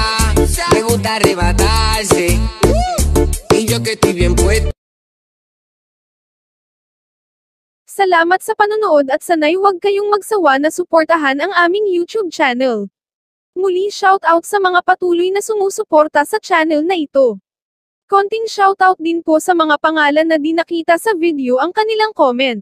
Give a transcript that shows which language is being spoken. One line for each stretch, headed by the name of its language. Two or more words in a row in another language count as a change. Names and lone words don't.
Spanish: Me gusta arrebatarse, y yo que estoy bien puesto.
Filipino: Salamat sa panonood at sanay huwag kayong magsawa na suportahan ang aming YouTube channel. Muli shoutout sa mga patuloy na sumusuporta sa channel na ito. Konting shoutout din po sa mga pangalan na di nakita sa video ang kanilang comment.